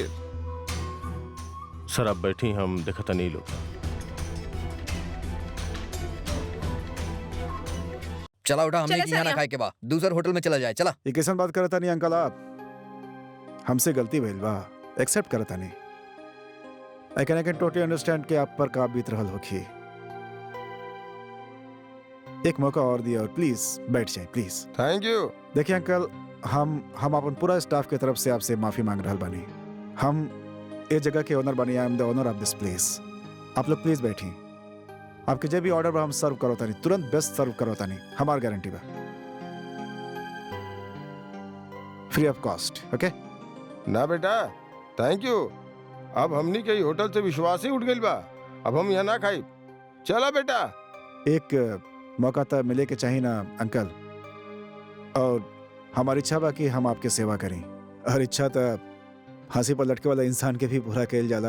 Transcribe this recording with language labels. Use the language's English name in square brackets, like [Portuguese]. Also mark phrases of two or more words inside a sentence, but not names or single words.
[Bhojpuri] सर आप बैठी, हम देखता नहीं लोग। चला उठा, हमने चला की यहाँ ना सानिया। खाए के बाद दूसर होटल में चला जाए। चला। ये कैसन बात करता नहीं अंकल आप? हमसे गलती भइल बा, एक्सेप्ट करता नहीं। [English] I can totally understand [Bhojpuri] कि आप पर का बीत रहल होखी। एक मौका और दिया, और प्लीज बैठ जाए प्लीज। [English] Thank you. [Bhojpuri] देखिए अंकल, हम अपन पूरा स्टाफ के तरफ से आपसे माफी मांग रहल बानी। हम ये जगह के ओनर बानी, [English] I am the owner of this place. [Bhojpuri] आप लोग प्लीज बैठिए। आपके जो भी ऑर्डर बा हम सर्व करो तानी, तुरंत [English] best serve [Bhojpuri] करो तानी, हमार गारंटी बा, [English] free of cost. [Bhojpuri] ओके ना बेटा, [English] thank you. [Bhojpuri] अब हमनी के होटल से विश्वास ही उठ गइल बा। अब हम यहाँ ना खाई। चला बेटा। एक मौका तो मिले के चाहिए ना अंकल, और हमारी इच्छा बा कि हम आपके सेवा करें। हर इच्छा तो हंसी पर लटके वाला इंसान के भी पूरा कैल जाला।